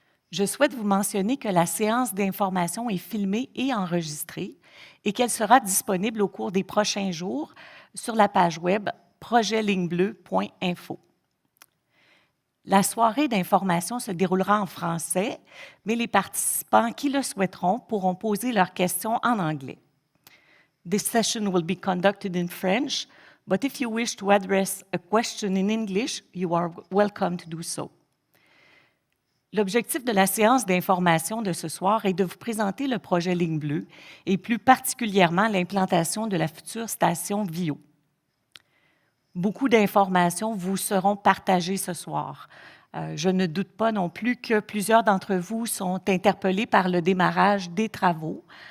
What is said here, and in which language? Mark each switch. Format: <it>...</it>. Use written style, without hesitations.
<fr>Je souhaite vous mentionner que la séance d'information est filmée et enregistrée et qu'elle sera disponible au cours des prochains jours sur la page web projetlignebleu.info. La soirée d'information se déroulera en français, mais les participants qui le souhaiteront pourront poser leurs questions en anglais.</fr> <en>This session will be conducted in French, but if you wish to address a question in English, you are welcome to do so.</en> <fr>L'objectif de la séance d'information de ce soir est de vous présenter le projet Ligne bleue et plus particulièrement l'implantation de la future station Viau. Beaucoup d'informations vous seront partagées ce soir. Je ne doute pas non plus que plusieurs d'entre vous sont interpellés par le démarrage des travaux.</fr>